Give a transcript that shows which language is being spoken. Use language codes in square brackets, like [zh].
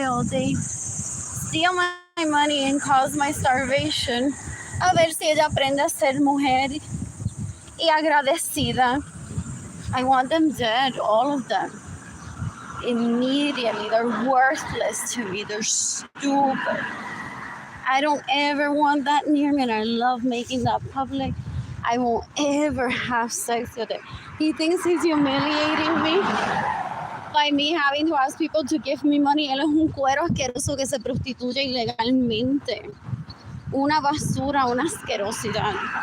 [en] They steal my money and cause my starvation. [es] A ver si ella aprende a ser mujer y agradecida. [en] I want them dead, all of them. Immediately. They're worthless to me. They're stupid. I don't ever want that near me, and I love making that public. I won't ever have sex with it. He thinks he's humiliating me by me having to ask people to give me money. [es] Él es un cuero asqueroso que se prostituye ilegalmente. Una basura, una asquerosidad.